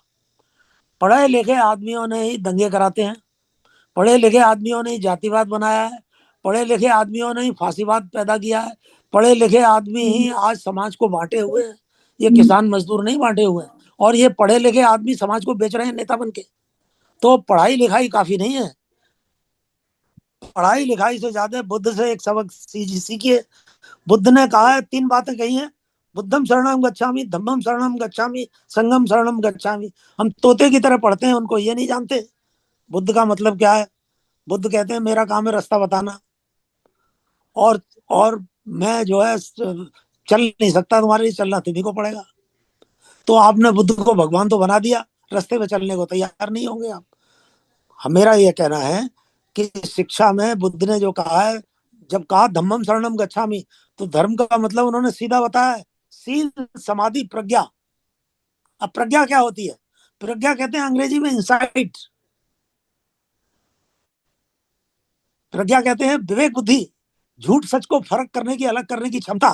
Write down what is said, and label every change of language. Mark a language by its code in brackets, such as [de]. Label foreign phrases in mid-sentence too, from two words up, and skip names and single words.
[hi] पढ़े लिखे आदमियों ने ही दंगे कराते हैं, पढ़े लिखे आदमियों ने ही जातिवाद बनाया है, पढ़े लिखे आदमियों ने ही फांसीवाद पैदा किया है, पढ़े लिखे आदमी ही आज समाज को बांटे हुए हैं। ये किसान मजदूर नहीं बांटे हुए हैं। और ये पढ़े लिखे आदमी समाज को बेच रहे हैं नेता बन के। तो पढ़ाई लिखाई काफी नहीं है। पढ़ाई लिखाई से ज्यादा बुद्ध से एक सबक सीखिए। बुद्ध ने कहा है, 3 बातें कही हैं। [pi] बुद्धम शरणम गच्छामि, धम्मम शरणम गच्छामि, संघम शरणम गच्छामि। [hi] हम तोते की तरह पढ़ते हैं, उनको ये नहीं जानते बुद्ध का मतलब क्या है। बुद्ध कहते हैं मेरा काम है रास्ता बताना, और और मैं जो है चल नहीं सकता, तुम्हारे लिए चलना तुम्ही को पड़ेगा। तो आपने बुद्ध को भगवान तो बना दिया, रास्ते पे चलने को तैयार नहीं होंगे आप। मेरा ये कहना है कि शिक्षा में बुद्ध ने जो कहा है, जब कहा [pi] धम्मम शरणम गच्छामि, [hi] तो धर्म का मतलब उन्होंने सीधा बताया है, सील समाधि प्रज्ञा। अब प्रज्ञा क्या होती है? प्रज्ञा कहते हैं अंग्रेजी में इंसाइट। प्रज्ञा कहते हैं विवेक बुद्धि, झूठ सच को फर्क करने की, अलग करने की क्षमता।